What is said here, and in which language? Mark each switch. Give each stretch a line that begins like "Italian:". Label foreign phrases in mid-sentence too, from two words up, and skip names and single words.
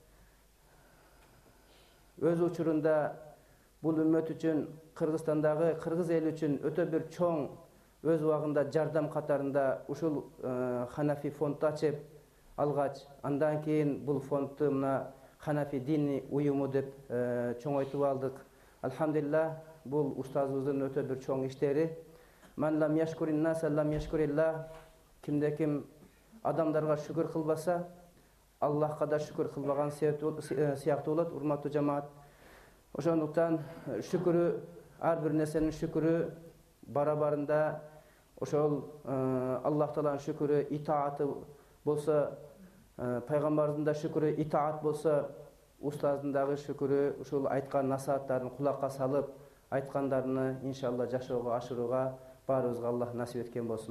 Kyrgyz: өз учурунда бул үммөт үчүн, Кыргызстандагы кыргыз эли үчүн өтө бир чоң өз убагында жардам катарында ушул Ханафи фондду ачып алгач, андан кийин бул фондду мына Ханафи дини уюму деп чоңойтуп алдык. Алхамдулилlah, бул устазыбыздын өтө бир чоң иштери.
Arabic: من لم يشكر الناس لم يشكر الله.
Kyrgyz: Кимде ким адамдарга шүкүр кылбаса, Аллахка да шүкүр кылбаган сыяктуу болот, урматтуу жамаат. Ошондуктан шүкүрү, ар бир нерсенин шүкүрү барабарында ошол Аллах Тааланын шүкүрү итааты болсо, пайгамбардын да шүкүрү итаат болсо, устаздын дагы шүкүрү ушул айткан насааттарын кулакка салып, айткандарыны иншалла жашоого ашырууга баарыбызга Аллах насип эткен болсун.